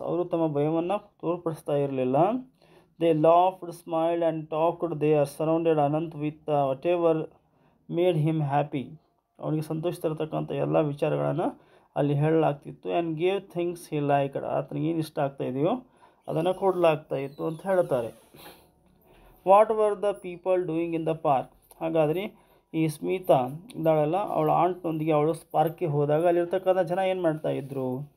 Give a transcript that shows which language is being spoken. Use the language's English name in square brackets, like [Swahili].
[Kannada] ಅವರು ತಮ್ಮ ಭಯವನ್ನು ತೋರ್ಪಡಿಸ್ತಾ ಇರಲಿಲ್ಲ. [English] They laughed, smiled and talked. They are surrounded Anant with whatever made him happy. [Kannada] ಅವನಿಗೆ ಸಂತೋಷ ತರತಕ್ಕಂಥ ಎಲ್ಲ ವಿಚಾರಗಳನ್ನು ಅಲ್ಲಿ ಹೇಳಲಾಗ್ತಿತ್ತು. [English] and gave things he liked, [Kannada] ಆತನಿಗೆ ಏನು ಇಷ್ಟ ಆಗ್ತಾ ಇದೆಯೋ ಅದನ್ನು ಕೊಡಲಾಗ್ತಾ ಇತ್ತು ಅಂತ ಹೇಳ್ತಾರೆ. [English] What were the people doing in the park. [Kannada] ಹಾಗಾದರೆ ಈ ಸ್ಮಿತಾ ಇದ್ದಾಳಲ್ಲ, ಅವಳ ಆಂಟ್ನೊಂದಿಗೆ ಅವಳು ಪಾರ್ಕ್ಗೆ ಹೋದಾಗ ಅಲ್ಲಿರ್ತಕ್ಕಂಥ ಜನ ಏನು ಮಾಡ್ತಾಯಿದ್ರು.